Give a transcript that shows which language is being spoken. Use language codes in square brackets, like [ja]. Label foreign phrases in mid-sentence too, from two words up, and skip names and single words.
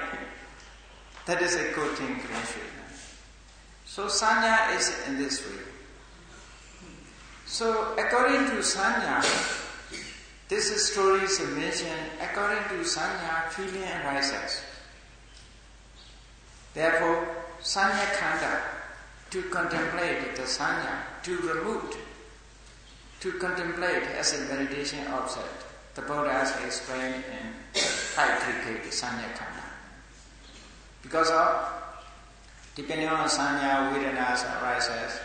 [en] That is a good thing. So sanya is in this way. So according to sanya, this story is mentioned. According to sanya, feeling arises. Therefore, [pi] sanya khanda, [en] to contemplate the sanya, to remove, to contemplate as a meditation object. The Buddha has explained in Haitrika [pi] Sanya Khanda. [en] Because of, depending on sanya, Vedanas arises.